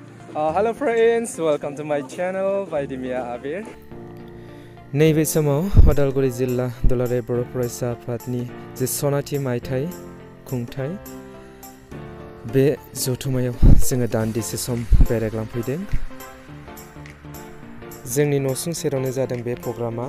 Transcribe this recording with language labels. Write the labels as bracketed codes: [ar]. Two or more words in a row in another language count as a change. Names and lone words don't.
[en] Hello friends, welcome to my channel by Dimia Abir. [brx] नैबे समाव उदालगुरि जिल्ला दुलाराय बर' फरायसा आफादनि जे सोनाथि मायथाइ खुंथाय बे जथुमायाव जोङो दान्दिसे सम बेरायग्लांफैदों। जोंनि न'सुं सेरावनो जादों बे प्रग्रामा।